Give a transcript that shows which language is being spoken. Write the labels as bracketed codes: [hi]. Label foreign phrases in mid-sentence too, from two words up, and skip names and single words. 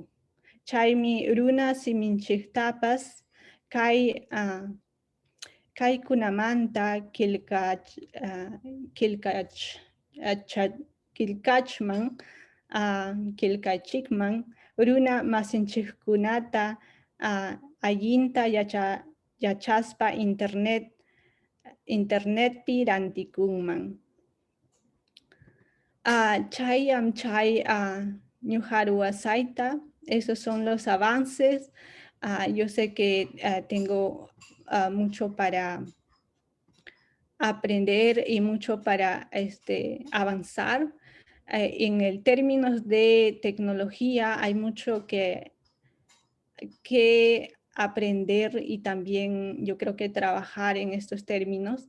[qu] Chaymi runa siminchiktapas kaykunamanta kilkachikman runa masinchikkunata allinta yachaspa internetpi rantikunman. Chayam chay ñuqa ruwasayta. [es] Esos son los avances. Yo sé que tengo mucho para aprender y mucho para avanzar. En el términos de tecnología hay mucho que aprender y también yo creo que trabajar en estos términos.